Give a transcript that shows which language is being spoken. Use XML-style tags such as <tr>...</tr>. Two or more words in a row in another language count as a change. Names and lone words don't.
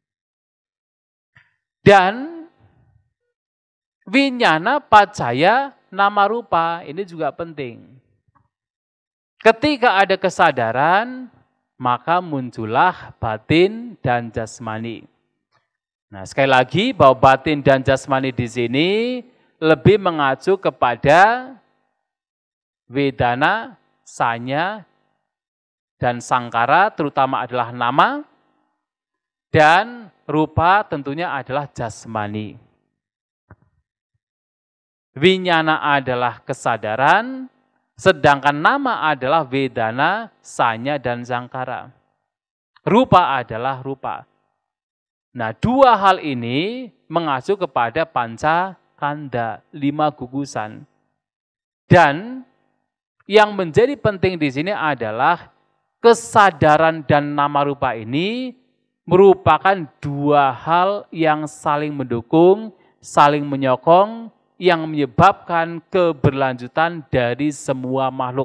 <id>Dan</id> <pi>winyana pacaya nama rupa,</pi> <id>ini juga penting. Ketika ada kesadaran, maka muncullah batin dan jasmani. Nah, sekali lagi bahwa batin dan jasmani di sini lebih mengacu kepada</id> <pi>vedana, sanya,</pi> <id>dan sangkara, terutama adalah nama, dan rupa tentunya adalah jasmani. Winyana adalah kesadaran, sedangkan nama adalah</id> <pi>vedana, sanya,</pi> <id>dan sangkara. Rupa adalah rupa. Nah, dua hal ini mengacu kepada</id> <pi>panca kanda,</pi> <id>5 gugusan. Dan yang menjadi penting di sini adalah kesadaran dan</id> <pi>nama rupa</pi> <id>ini merupakan dua hal yang saling mendukung, saling menyokong, yang menyebabkan keberlanjutan dari semua makhluk.</id>